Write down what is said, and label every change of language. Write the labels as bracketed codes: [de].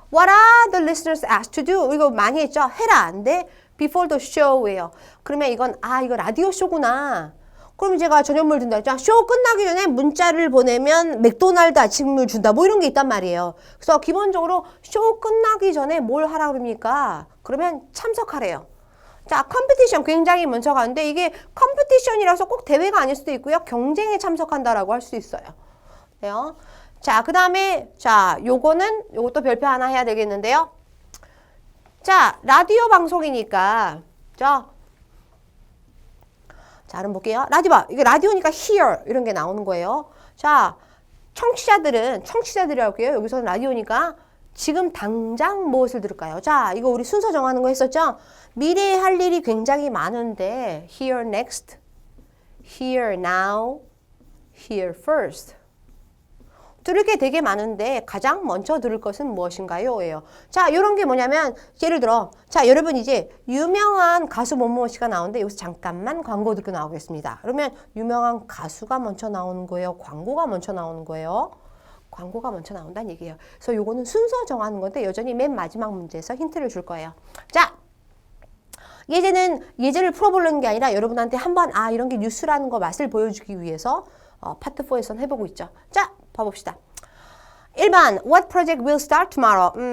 [en] What are the listeners asked to do? [ko] 이거 많이 했죠? 해라. 근데 [en] before the show [ko] 예요. 그러면 이거 라디오 쇼구나. 그럼 제가 저녁물 준다 했죠. 쇼 끝나기 전에 문자를 보내면 맥도날드 아침물 준다. 뭐 이런 게 있단 말이에요. 그래서 기본적으로 쇼 끝나기 전에 뭘 하라 그럽니까? 그러면 참석하래요. 자, 컴피티션 굉장히 먼저 가는데 이게 컴피티션이라서 꼭 대회가 아닐 수도 있고요. 경쟁에 참석한다라고 할 수 있어요. 네요. 자, 그 다음에 요것도 별표 하나 해야 되겠는데요. 자, 라디오 방송이니까 자, 그럼 볼게요. 이게 라디오니까 hear 이런 게 나오는 거예요. 자, 청취자들이라고 할게요. 여기서는 라디오니까 지금 당장 무엇을 들을까요? 자, 이거 우리 순서 정하는 거 했었죠? 미래에 할 일이 굉장히 많은데 [en] hear next, hear now, hear first. [ko] 들을 게 되게 많은데 가장 먼저 들을 것은 무엇인가요? 예요. 자, 이런 게 뭐냐면 예를 들어 자, 여러분 이제 유명한 가수 뭐뭐 씨가 나오는데 여기서 잠깐만 광고 듣고 나오겠습니다. 그러면 유명한 가수가 먼저 나오는 거예요? 광고가 먼저 나오는 거예요? 광고가 먼저 나온다는 얘기예요. 그래서 요거는 순서 정하는 건데 여전히 맨 마지막 문제에서 힌트를 줄 거예요. 자, 예제를 풀어보려는 게 아니라 여러분한테 한번 이런 게 뉴스라는 거 맛을 보여주기 위해서 파트 4에서는 해보고 있죠. 자, 봐봅시다. [en] 1번 What project will start tomorrow?